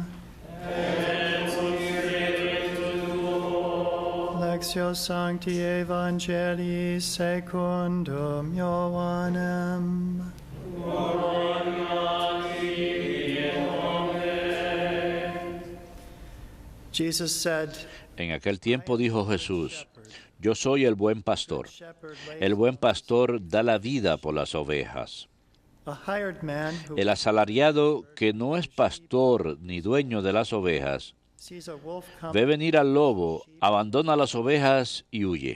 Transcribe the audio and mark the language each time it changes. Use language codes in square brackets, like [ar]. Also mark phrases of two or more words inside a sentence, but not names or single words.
[la] Et spiritu tuo. Lectio Sancti Evangelii secundum Ioannem. Gloria tibi, Domine. [en] Jesus said, [es] En aquel tiempo dijo Jesús, yo soy el buen pastor. El buen pastor da la vida por las ovejas. El asalariado que no es pastor ni dueño de las ovejas, ve venir al lobo, abandona las ovejas y huye.